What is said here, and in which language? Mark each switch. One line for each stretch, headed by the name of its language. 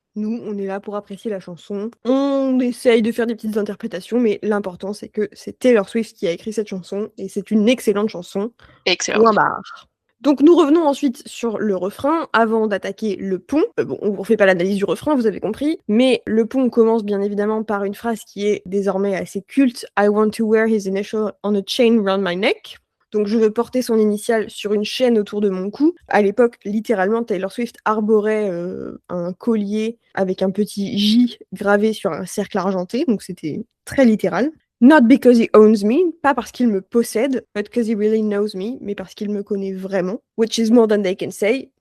French: Nous, on est là pour apprécier la chanson. On essaye de faire des petites interprétations, mais l'important, c'est que c'est Taylor Swift qui a écrit cette chanson, et c'est une excellente chanson. Excellent. Point barre. Donc nous revenons ensuite sur le refrain, avant d'attaquer le pont. On ne refait pas l'analyse du refrain, vous avez compris, mais le pont commence bien évidemment par une phrase qui est désormais assez culte.
English: « I want to wear his initial on a chain round my neck ».
French: Donc je veux porter son initiale sur une chaîne autour de mon cou. À l'époque, littéralement, Taylor Swift arborait un collier avec un petit J gravé sur un cercle argenté, donc c'était très littéral.
English: Not because he owns me,
French: pas parce qu'il me possède,
English: but because he really knows me,
French: mais parce qu'il me connaît vraiment,
English: which is more than they can say.